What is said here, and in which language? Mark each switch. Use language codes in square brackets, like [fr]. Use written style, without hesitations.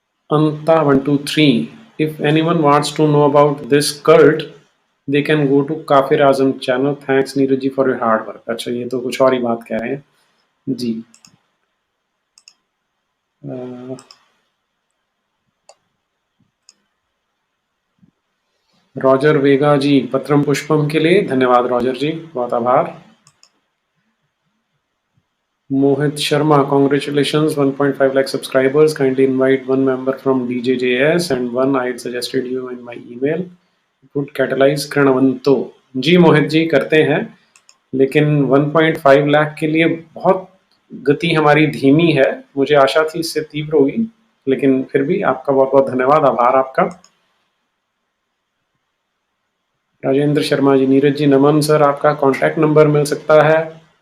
[en] Anta 123, if anyone wants to know about this cult, they can go to Kafir Azam channel. Thanks Neeraj ji for your hard work. [hi] अच्छा, ये तो कुछ और ही बात कह रहे हैं जी। रॉजर वेगा जी, पत्रम पुष्पम के लिए धन्यवाद रॉजर जी, बहुत आभार। [en] Mohit Sharma, congratulations, 1.5 lakh subscribers. Kindly invite one member from DJJS and one I suggested you in my email. Would catalyze कृणवंतो। [hi] जी मोहित जी, करते हैं, लेकिन 1.5 लाख के लिए बहुत गति हमारी धीमी है। मुझे आशा थी इससे तीव्र होगी, लेकिन फिर भी आपका बहुत बहुत धन्यवाद, आभार आपका। राजेंद्र शर्मा जी, नीरज जी नमन सर, आपका कांटेक्ट नंबर मिल सकता है?